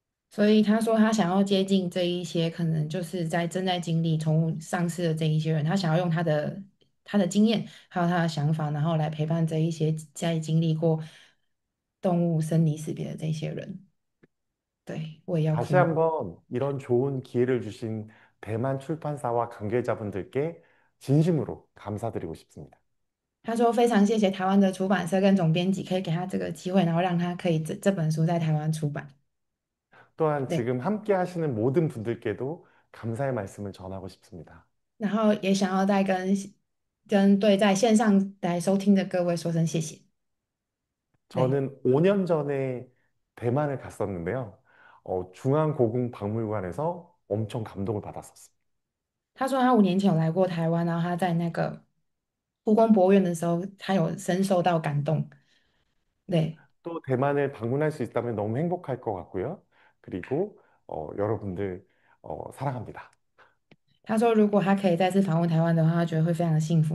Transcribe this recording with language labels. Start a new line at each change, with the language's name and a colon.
Chinese: 所以他说他想要接近这一些可能就是正在经历宠物丧失的这一些人，他想要用他的经验还有他的想法，然后来陪伴这一些在经历过动物生离死别的这些人。对，我也要
Korean: 다시
Chinese: 哭。
Korean: 한번 이런 좋은 기회를 주신 대만 출판사와 관계자분들께 진심으로 감사드리고 싶습니다.
Chinese: 他说非常谢谢台湾的出版社跟总编辑可以给他这个机会，然后让他可以这本书在台湾出版。
Korean: 또한
Chinese: 对，
Korean: 지금 함께 하시는 모든 분들께도 감사의 말씀을 전하고 싶습니다.
Chinese: 然后也想要再跟对在线上来收听的各位说声谢谢。对，
Korean: 저는 5년 전에 대만을 갔었는데요. 중앙고궁박물관에서 엄청 감동을 받았었습니다.
Chinese: 他说他5年前有来过台湾，然后他在那个故宫博物院的时候，他有深受到感动。对，
Korean: 또 대만을 방문할 수 있다면 너무 행복할 것 같고요. 그리고 여러분들 사랑합니다.
Chinese: 他说如果他可以再次访问台湾的话，他觉得会非常的幸福。